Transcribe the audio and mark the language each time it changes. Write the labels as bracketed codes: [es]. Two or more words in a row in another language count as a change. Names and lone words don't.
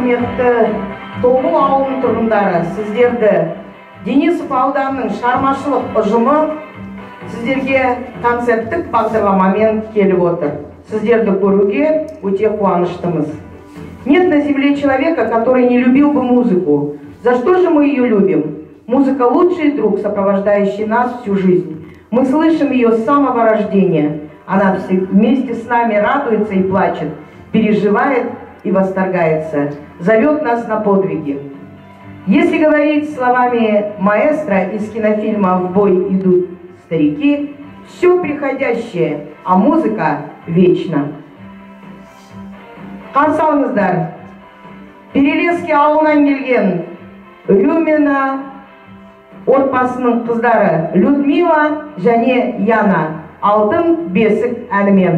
[kk] құрметті Тобыл ауылының тұрғындары, сіздерді Денисов ауданының шығармашылық ұжымы сіздерге концерттік бағдарламамен келіп отыр. Сіздерді көруге өте қуаныштымыз. [ru] Нет на земле человека, который не любил бы музыку. За что же мы ее любим? Музыка — лучший друг, сопровождающий нас всю жизнь. Мы слышим ее с самого рождения. Она вместе с нами радуется и плачет, переживает и восторгается, зовет нас на подвиги. Если говорить словами маэстро из кинофильма «В бой идут старики», все приходящее, а музыка вечна. [kk] Қарсы алыңыздар, Перелески ауылынан келген Рюмина отбасының қыздары Людмила және Яна «Алтын бесік» әнімен.